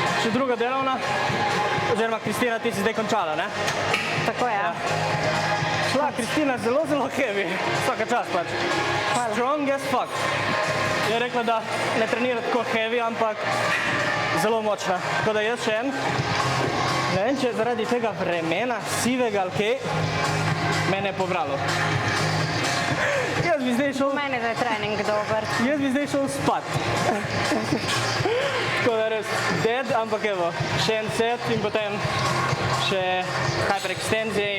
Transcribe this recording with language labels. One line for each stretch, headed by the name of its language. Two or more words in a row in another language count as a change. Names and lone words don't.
Slovenian: še druga delovna, oziroma Kristina, ti si zdaj končala, ne? Tako je. Ja. Šla Kristina zelo, zelo heavy, vsaka čast pač.
English: Strong as fuck.
Slovenian: Je rekla, da ne trenira tako heavy, ampak zelo močna. Tako da jaz še en, ne vem, če zaradi tega vremena, sivega ali kaj, mene je pobralo. Jaz bi zdaj šel... Meni je trening dober. Jaz bi zdaj šel spat. Tako da res dead, ampak evo, še en set in potem še hyperextenzije.